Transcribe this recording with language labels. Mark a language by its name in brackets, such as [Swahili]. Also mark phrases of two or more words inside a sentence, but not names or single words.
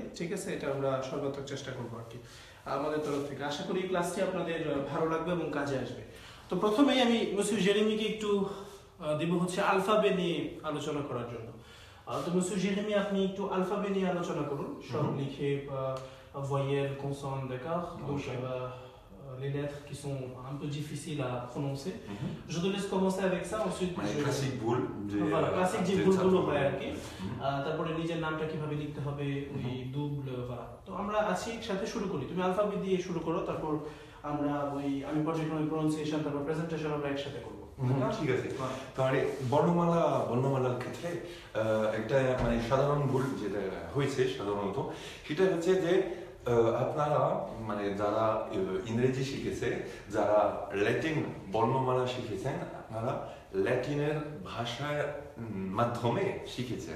[Bangla] ঠিক আছে, এটা আমরা সর্বাত্মক চেষ্টা করবো আর কি আমাদের তরফ থেকে। আশা করি এই ক্লাসটি আপনাদের ভালো লাগবে এবং কাজে আসবে। তো প্রথমেই আমি মিস্টার জেরেমিকে একটু দিব হচ্ছে আলফাবে নিয়ে আলোচনা করার জন্য। তো মিস্টার জেরেমি, আপনি একটু আলফাবে নিয়ে আলোচনা করুন। সব লিখে [French] voyelles, consonnes, d'accord? Donc les lettres qui sont un peu difficiles à prononcer. Je te laisse commencer avec ça, ensuite classique boule. Voilà, classique [Bangla] যে ভুলগুলো হয় আর কি। তারপরে নিজের নামটা কিভাবে লিখতে হবে, ওই double, voilà. তো আমরা আছি একসাথে শুরু করি। তুমি আলফাবেট দিয়ে শুরু করো, তারপর আমরা আমি পর্যায়ক্রমে প্রনাউন্সিয়েশন তারপর প্রেজেন্টেশন আমরা একসাথে করব। ঠিক আছে। তাহলে বর্ণমালার ক্ষেত্রে একটা সাধারণ ভুল যেটা হয়েছে সাধারণত সেটা হচ্ছে যে আপনারা যারা ইংরেজি শিখেছে, যারা ল্যাটিন বর্ণমালা শিখেছেন, আপনারা ল্যাটিনের ভাষার মাধ্যমে শিখেছেন।